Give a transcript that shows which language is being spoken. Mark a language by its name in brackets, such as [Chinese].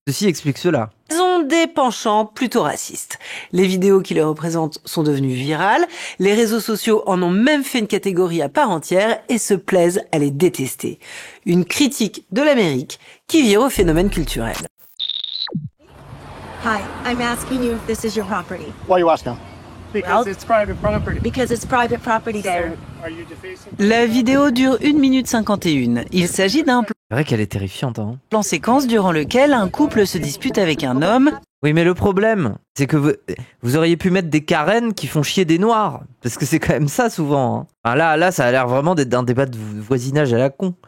[French] Ceci explique cela. Elles ont des penchants plutôt racistes. Les vidéos qui les représentent sont devenues virales, les réseaux sociaux en ont même fait une catégorie à part entière et se plaisent à les détester. Une critique de l'Amérique qui vire au phénomène culturel. [English] Hi, I'm asking you if this is your property. Why are you asking? Because it's private property. Because it's private property there. [French] La vidéo dure 1 minute 51. Il s'agit d'un C'est vrai qu'elle est terrifiante, hein. plan séquence durant lequel un couple se dispute avec un homme. Oui, mais le problème, c'est que vous auriez pu mettre des Karen qui font chier des Noirs. Parce que c'est quand même ça, souvent. Hein. Enfin, là, ça a l'air vraiment d'être un débat de voisinage à la con.